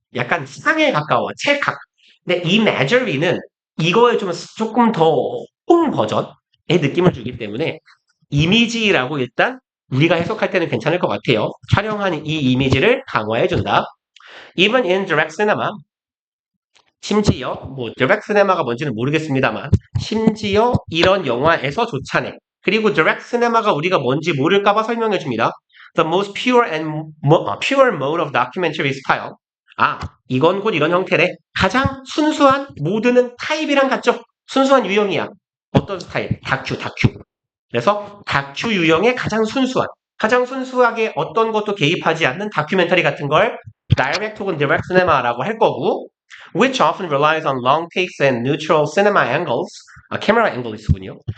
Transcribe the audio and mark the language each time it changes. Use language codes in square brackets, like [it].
[ko] 약간 상에 가까워. 찰칵. 근데 imagery는 이거에 좀 조금 더 홈 버전의 느낌을 주기 때문에 이미지라고 일단 우리가 해석할 때는 괜찮을 것 같아요. 촬영한 이 이미지를 강화해준다. [en] Even in direct cinema, [ko] 심지어 뭐 direct cinema가 뭔지는 모르겠습니다만 심지어 이런 영화에서조차네. 그리고 direct cinema가 우리가 뭔지 모를까봐 설명해줍니다. [en] The most pure and pure mode of documentary style. [ko] 아, 이건 곧 이런 형태래. 가장 순수한 모드는 타입이랑 같죠. 순수한 유형이야. 어떤 스타일? 다큐. 그래서 다큐 유형의 가장 순수하게 어떤 것도 개입하지 않는 다큐멘터리 같은 걸 direct 혹은 direct cinema라고 할 거고, [en] which often relies on long takes and neutral cinema angles, [ko] 카메라 앵글이군요.